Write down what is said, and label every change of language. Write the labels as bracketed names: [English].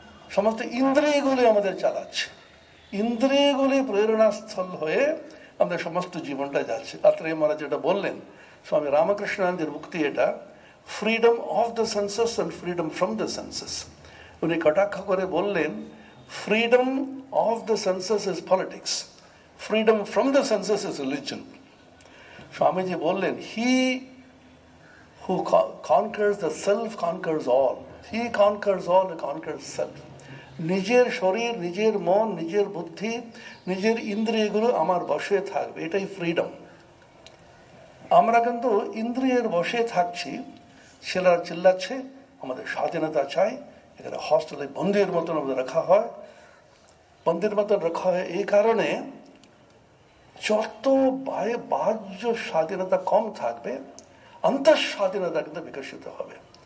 [Bangla] সমস্ত ইন্দ্রিয়গুলি আমাদের চালাচ্ছে। ইন্দ্রিয়গুলি প্রেরণাস্থল হয়ে আমাদের সমস্ত জীবনটা যাচ্ছে। রাত্রে মহারাজ যেটা বললেন, স্বামী রামকৃষ্ণানন্দের মুক্তি এটা, [English] Freedom of the senses and freedom from the senses. [Bangla] উনি কটাক্ষ করে বললেন, [English] Freedom of the senses is politics, freedom from the senses is religion. [Bangla] Swamiji বললেন, [English] He who conquers the self conquers all. He conquers all, he conquers self. [Bangla] নিজের শরীর, নিজের মন, নিজের বুদ্ধি, নিজের ইন্দ্রিয়গুলো আমার বশে থাকবে, এটাই ফ্রিডম। আমরা কিন্তু ইন্দ্রিয়ের বশে থাকছি। ছেলেরা চিল্লাচ্ছে আমাদের স্বাধীনতা চাই। এখানে হস্টেলে বন্দির মতন আমাদের রাখা হয়। বন্দির মতন রাখা হয় এই কারণে, যত বাহ্য স্বাধীনতা কম থাকবে, অন্তঃস্বাধীনতা কিন্তু বিকশিত হবে।